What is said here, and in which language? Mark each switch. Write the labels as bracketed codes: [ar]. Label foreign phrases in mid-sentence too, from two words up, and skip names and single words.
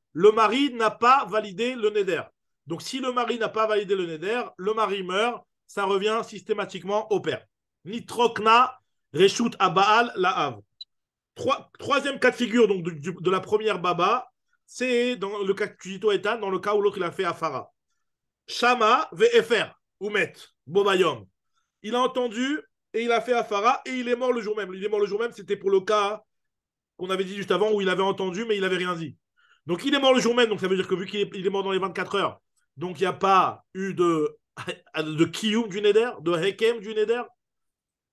[fr] Le mari n'a pas validé le neder. Donc, si le mari n'a pas validé le neder, le mari meurt, ça revient systématiquement au père. [he] נתרוקנה, רשות הבעל, לאב. [fr] Troisième cas de figure donc, de la première baba, c'est dans le cas que tu dis toi, Ethan, dans le cas où l'autre il a fait Afara. [he] שמע והפר, ומת, בו ביום. [fr] Il a entendu et il a fait Afara et il est mort le jour même. Il est mort le jour même, c'était pour le cas qu'on avait dit juste avant où il avait entendu mais il n'avait rien dit. Donc il est mort le jour même, donc ça veut dire que vu qu'il est mort dans les 24 heures, donc il n'y a pas eu de kiyum du neder, de hekem du neder.